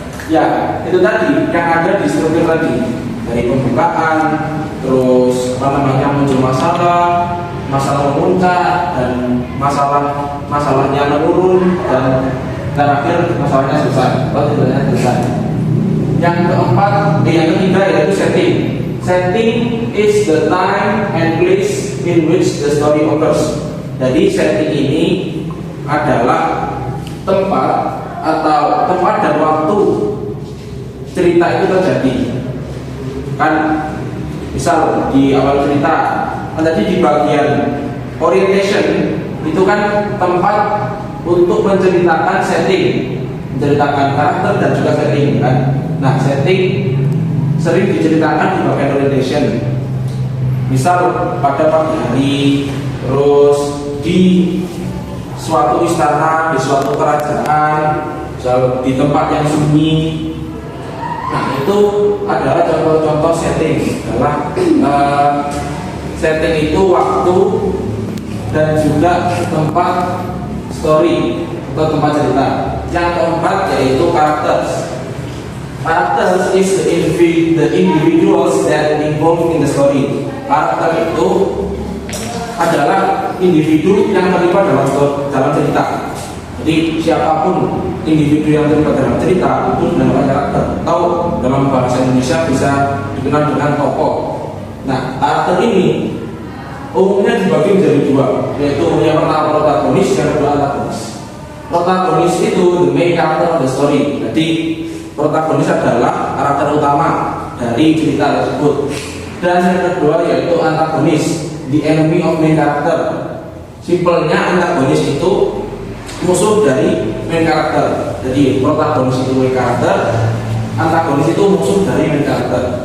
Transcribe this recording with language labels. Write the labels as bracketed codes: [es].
[id] Ya, itu tadi yang ada di struktur tadi, dari pembukaan, terus muncul masalah memuncak, dan masalahnya menurun, dan terakhir masalahnya selesai atau tidaknya selesai. Yang ketiga yaitu setting. [en] Setting is the time and place in which the story occurs. [id] Jadi setting ini adalah tempat dan waktu cerita itu terjadi. Kan misal di awal cerita, tadi di bagian orientation itu kan tempat untuk menceritakan setting, menceritakan karakter dan juga setting kan. Nah, setting sering diceritakan di bagian orientation. Misal pada pagi hari, terus di suatu istana, di suatu kerajaan, di tempat yang sunyi. Nah, itu adalah contoh-contoh setting. Adalah setting itu waktu dan juga tempat story atau tempat cerita. Yang keempat yaitu characters. [en] Characters is the individuals that involved in the story. [id] Karakter itu adalah individu yang terlibat dalam cerita. Jadi siapapun individu yang terlibat dalam cerita itu dinamakan karakter. Atau dalam bahasa Indonesia bisa dikenal dengan tokoh. Nah, karakter ini umumnya dibagi menjadi dua, yaitu yang pertama protagonis dan kedua antagonis. Protagonis itu [en] the main character of the story. [id] Jadi protagonis adalah karakter utama dari cerita tersebut. Dan yang kedua yaitu antagonis, [en] the enemy of main character. [id] Simpelnya antagonis itu musuh dari main character. Jadi protagonis itu main character, antagonis itu musuh dari main character.